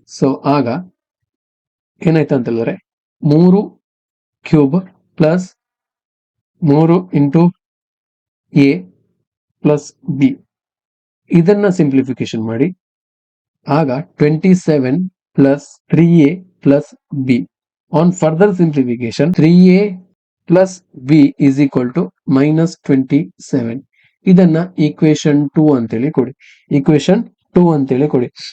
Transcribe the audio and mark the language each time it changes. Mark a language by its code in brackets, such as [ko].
[kn] So ಆಗ ಏನಾಯ್ತು ಅಂತ ಹೇಳಿದ್ರೆ 3³ plus 3 into a plus b ಇದನ್ನ ಸಿಂಪ್ಲಿಫಿಕೇಶನ್ ಮಾಡಿ. ಆಗ 27 plus 3a plus b. [en] On further simplification 3a plus b is equal to -27. [kn] ಇದನ್ನ ಈಕ್ವೇಶನ್ 2 ಅಂತೇಳಿ ಕೊಡಿ, ಈಕ್ವೇಶನ್ 2 ಅಂತೇಳಿ ಕೊಡಿ.